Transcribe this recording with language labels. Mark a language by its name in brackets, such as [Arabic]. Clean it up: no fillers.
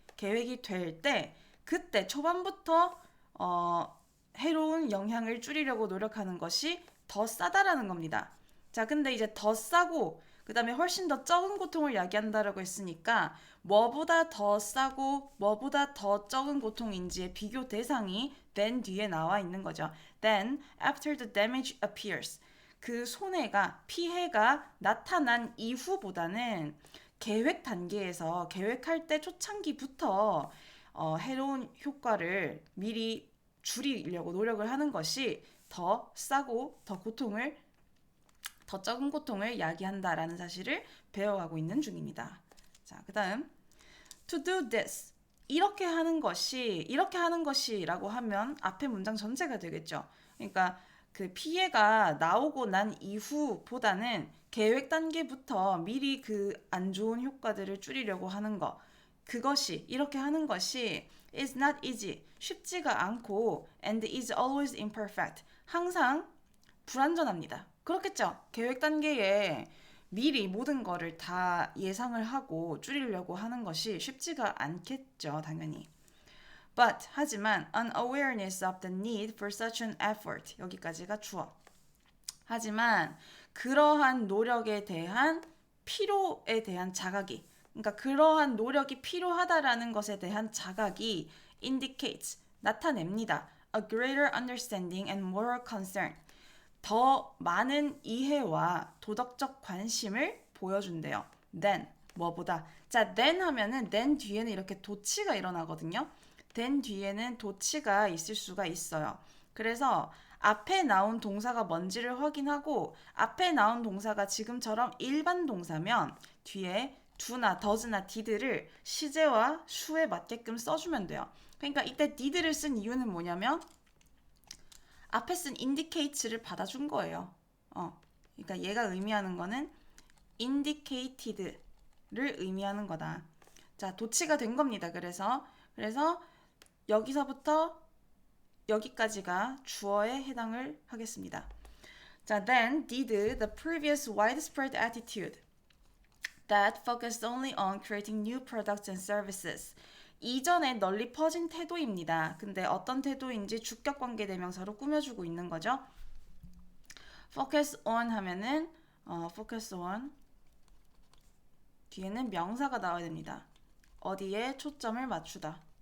[Korean] 계획이 될 때 그때 초반부터 해로운 영향을 줄이려고 노력하는 것이 더 싸다라는 겁니다. 자, 근데 이제 더 싸고 그 다음에 훨씬 더 적은 고통을 야기한다라고 했으니까 뭐보다 더 싸고 뭐보다 더 적은 고통인지의 비교 대상이 then 뒤에 나와 있는 거죠. [English] Then, after the damage appears. [Korean] 그 손해가, 피해가 나타난 이후보다는 계획 단계에서 계획할 때 초창기부터 해로운 효과를 미리 줄이려고 노력을 하는 것이 더 싸고 더 적은 고통을 야기한다라는 사실을 배워가고 있는 중입니다. 자, 그 다음 to do this 이렇게 하는 것이라고 하면 앞에 문장 전체가 되겠죠. 그러니까 그 피해가 나오고 난 이후보다는 계획 단계부터 미리 그 안 좋은 효과들을 줄이려고 하는 거 그것이 이렇게 하는 것이 [English] is not easy [Korean] 쉽지가 않고 [English] and is always imperfect [Korean] 항상 불완전합니다. 그렇겠죠. 계획 단계에 미리 모든 거를 다 예상을 하고 줄이려고 하는 것이 쉽지가 않겠죠, 당연히. [English] But 하지만 an awareness of the need for such an effort [Korean] 여기까지가 주어. 하지만 그러한 노력에 대한 필요에 대한 자각이 그러니까 그러한 노력이 필요하다라는 것에 대한 자각이 indicates 나타냅니다. [English] A greater understanding and moral concern [Korean] 더 많은 이해와 도덕적 관심을 보여준대요. then 뭐보다 자 then 하면은 then 뒤에는 이렇게 도치가 일어나거든요. then 뒤에는 도치가 있을 수가 있어요. 그래서 앞에 나온 동사가 뭔지를 확인하고 앞에 나온 동사가 지금처럼 일반 동사면 뒤에 do나 does나 did를 시제와 수에 맞게끔 써주면 돼요. 그러니까 이때 did를 쓴 이유는 뭐냐면 앞에 쓴 indicates를 받아준 거예요. 그러니까 얘가 의미하는 거는 indicated를 의미하는 거다. 자, 도치가 된 겁니다. 그래서 여기서부터 여기까지가 주어에 해당을 하겠습니다. [English] 자, then did the previous widespread attitude that focused only on creating new products and services. [Korean] 이전에 널리 퍼진 태도입니다. 근데 어떤 태도인지 주격관계 대명사로 꾸며주고 있는 거죠. focus on 하면은 focus on 뒤에는 명사가 나와야 됩니다. 어디에 초점을 맞추다.